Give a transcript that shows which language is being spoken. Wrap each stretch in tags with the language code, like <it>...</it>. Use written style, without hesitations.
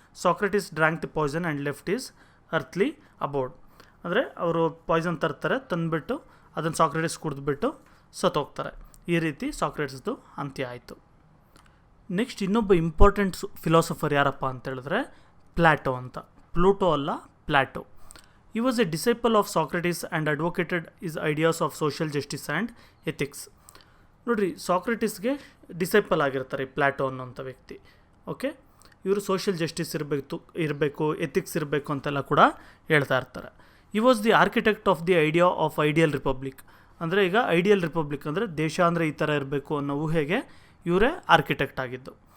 <en>Socrates drank the poison and left his earthly abode.</en> <kn>ಅಂದರೆ ಅವರು Poisson ತರ್ತಾರೆ, ತಂದುಬಿಟ್ಟು ಅದನ್ನು ಸಾಕ್ರೆಟಿಸ್ ಕುಡಿದ್ಬಿಟ್ಟು ಸತ್ತೋಗ್ತಾರೆ. ಈ ರೀತಿ ಸಾಕ್ರೆಟಿಸ್ದು ಅಂತ್ಯ ಆಯಿತು. ನೆಕ್ಸ್ಟ್ ಇನ್ನೊಬ್ಬ ಇಂಪಾರ್ಟೆಂಟ್ ಫಿಲಾಸಫರ್ ಯಾರಪ್ಪ ಅಂತ ಹೇಳಿದ್ರೆ ಪ್ಲಾಟೋ ಅಂತ. ಪ್ಲೂಟೋ ಅಲ್ಲ, plateau.</kn> <en>He was a disciple of Socrates and advocated his ideas of social justice and ethics.</en> <kn>ನೋಡಿರಿ, ಸಾಕ್ರೆಟಿಸ್ಗೆ ಡಿಸೈಪಲ್ ಆಗಿರ್ತಾರೆ ಪ್ಲಾಟೋ ಅನ್ನೋಂಥ ವ್ಯಕ್ತಿ. ಓಕೆ, ಇವರು ಸೋಷಿಯಲ್ ಜಸ್ಟಿಸ್ ಇರಬೇಕು ಎಥಿಕ್ಸ್ ಇರಬೇಕು ಅಂತೆಲ್ಲ ಕೂಡ ಹೇಳ್ತಾ ಇರ್ತಾರೆ.</kn> <en>He was the architect of the idea of ideal republic.</en> <kn>ಅಂದರೆ ಈಗ ಐಡಿಯಲ್ ರಿಪಬ್ಲಿಕ್ ಅಂದರೆ ದೇಶ ಅಂದರೆ ಈ ಥರ ಇರಬೇಕು ಅನ್ನೋ ಊಹೆಗೆ ಇವರೇ ಆರ್ಕಿಟೆಕ್ಟ್ ಆಗಿದ್ದು.</kn>